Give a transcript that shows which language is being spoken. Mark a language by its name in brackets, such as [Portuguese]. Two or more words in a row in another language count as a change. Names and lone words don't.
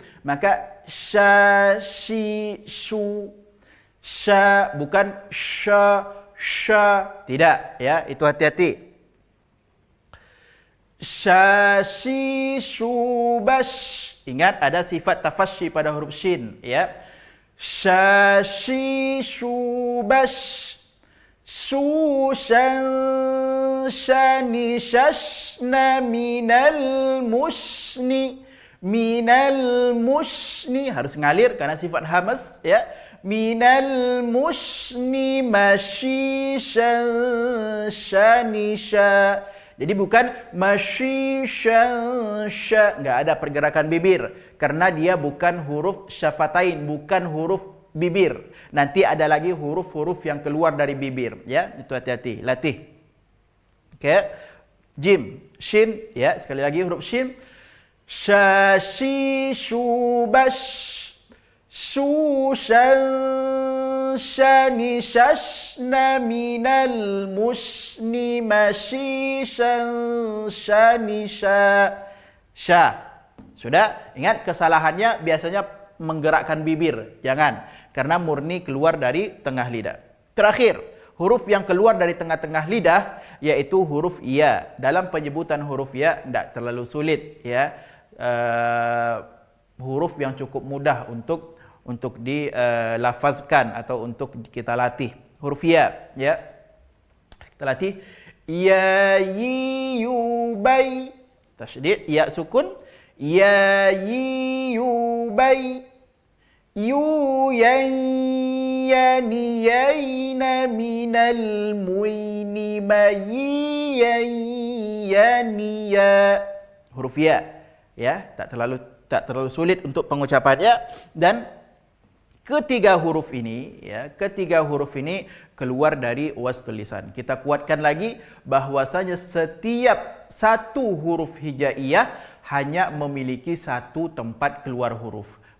[Indonesian] Maka sya, shi, shu, sya, bukan sya, tidak, ya, itu hati-hati. Syashi, shubash. Ingat ada sifat tafasyi pada huruf shin, ya. Syashi, shubash. Shushan, shani, shashna. Minal musni, minal musni. Harus ngalir karena sifat hamas, ya. Minal musni mashishan, shanisha. Jadi bukan mashishan, sha, enggak ada pergerakan bibir karena dia bukan huruf syafatain, bukan huruf bibir. Nanti ada lagi huruf-huruf yang keluar dari bibir, ya. Itu hati-hati, latih. Oke. Jim, shin, ya, sekali lagi huruf shin. Syashi, shubash. Shushan, shani, shashna. Minal musni mashishan, shanisha. Sya. Sudah? Ingat kesalahannya biasanya menggerakkan bibir. Jangan. Karena murni keluar dari tengah lidah. Terakhir, huruf yang keluar dari tengah-tengah lidah yaitu huruf ya. Dalam penyebutan huruf ya tidak terlalu sulit, ya. Huruf yang cukup mudah untuk dilafazkan atau untuk kita latih. Huruf ya, ya. Kita latih. Ya, yi, yu, bai. Tasydid, ya sukun. Ya, yi, yu, bai. Yu, yan, yani, yaina. Minal muini, mayi, yan, yani, ya. Huruf ya, ya, tak terlalu sulit untuk pengucapannya. Dan ketiga huruf ini, ya, ketiga huruf ini keluar dari [Arabic] وسط اللسان. [Indonesian] Kita kuatkan lagi bahwasanya setiap satu huruf hijaiyah hanya memiliki satu tempat keluar huruf.